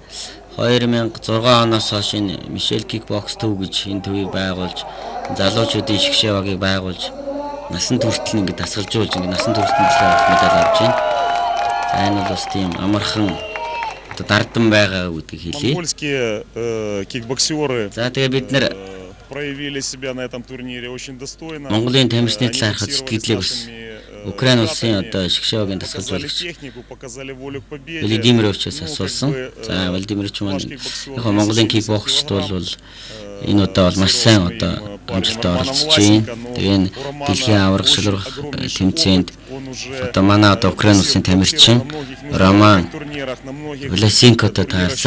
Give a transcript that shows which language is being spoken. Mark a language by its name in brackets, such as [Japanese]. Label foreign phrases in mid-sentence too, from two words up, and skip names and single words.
[Mongolian] 2006 оноос хойш энэ Мишель Кикбокс төв гэж энэ төвийг байгуулж залуучуудын шгшээ багийг байгуулж насан туршид ингэ дасгалжуулж ингэ насан туршид медаль авч байна. За энэ бол бас тийм амархан одоо дардан байгаа гэдгийг хэлье. [Russian] Монгольские кикбоксеры. [Mongolian] За тэгээ бид нэр [Russian] проявили себя на этом турнире очень достойно. [Mongolian] Монголын тамирчны талаар хад сэтгэлээ бас Украин улсын одоо шгшээгийн дасгалжуулагч Владимировичээс асуусан. За Владимирович маань яг Монголын кикбоксчд бол энэ удаа бол маш сайн одоо амжилттай оролцож байна. Тэгээ энэ дэлхийн аварга шалрах тэмцээнд одоо манай одоо Украин улсын тамирчин Роман Власенкотой таарсан.